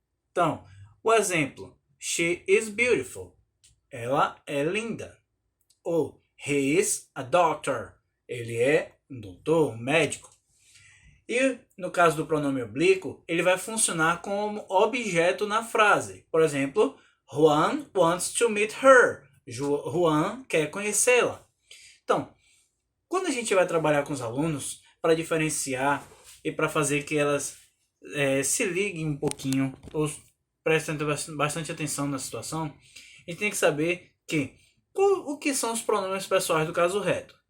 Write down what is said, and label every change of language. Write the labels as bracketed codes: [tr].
[pt] Então, o exemplo, [en] she is beautiful, [pt] ela é linda. Ou [en] he is a doctor, [pt] ele é um doutor, um médico. E no caso do pronome oblíquo, ele vai funcionar como objeto na frase. Por exemplo, [en] Juan wants to meet her. [pt] Juan quer conhecê-la. Então, quando a gente vai trabalhar com os alunos para diferenciar e para fazer que elas se liguem um pouquinho ou prestem bastante atenção na situação, a gente tem que saber que o que são os pronomes pessoais do caso reto.